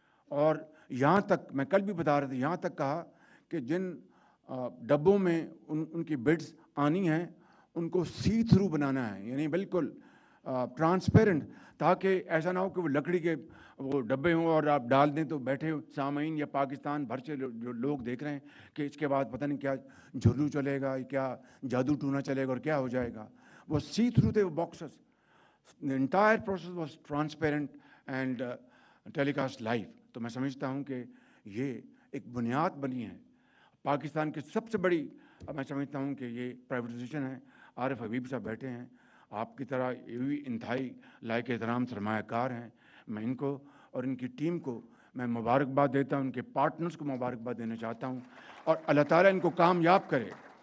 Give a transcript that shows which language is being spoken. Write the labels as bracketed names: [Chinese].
[Hindi] और यहाँ तक मैं कल भी बता रहे थे, यहाँ तक कहा कि जिन डब्बों में उनकी बिड्स आनी हैं उनको सी थ्रू बनाना है, यानी बिल्कुल ट्रांसपेरेंट, ताकि ऐसा ना हो कि वो लकड़ी के वो डब्बे हों और आप डाल दें तो बैठे सामीन या पाकिस्तान भर से जो लोग देख रहे हैं कि इसके बाद पता नहीं क्या झुर्रू चलेगा, क्या जादू टूना चलेगा और क्या हो जाएगा। वो सी थ्रू थे वो boxes. [English] The entire process was transparent and telecast live. [Hindi] तो मैं समझता हूँ कि ये एक बुनियाद बनी है पाकिस्तान की सबसे बड़ी. मैं समझता हूँ कि ये प्राइवेटाइजेशन है. आरिफ हबीब साहब बैठे हैं, आपकी तरह ये भी इंतहाई लायक एहतराम सरमायाकार हैं. मैं इनको और इनकी टीम को मैं मुबारकबाद देता हूँ, उनके पार्टनर्स को मुबारकबाद देना चाहता हूँ और अल्लाह ताला इनको कामयाब करे.